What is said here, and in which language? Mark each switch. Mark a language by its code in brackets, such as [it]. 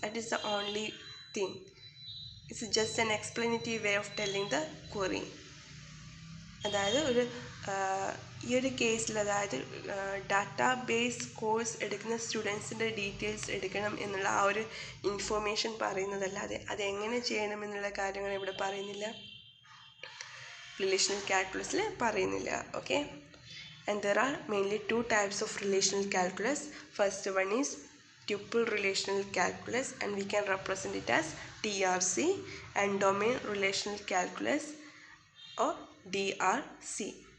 [en] That is the only thing. It's just an explanatory way of telling the query. [ml] അതായത് ഒരു ഈ ഒരു കേസിൽ, അതായത് ഡാറ്റാബേസ് കോഴ്സ് എടുക്കുന്ന സ്റ്റുഡൻസിൻ്റെ ഡീറ്റെയിൽസ് എടുക്കണം എന്നുള്ള ആ ഒരു ഇൻഫോർമേഷൻ പറയുന്നതല്ലാതെ അതെങ്ങനെ ചെയ്യണം എന്നുള്ള കാര്യങ്ങൾ ഇവിടെ പറയുന്നില്ല, റിലേഷണൽ കാൽക്കുലസിൽ പറയുന്നില്ല. [en] Okay, and there are mainly two types of relational calculus. First one is tuple relational calculus, and we can represent it as TRC, and domain relational calculus or DRC.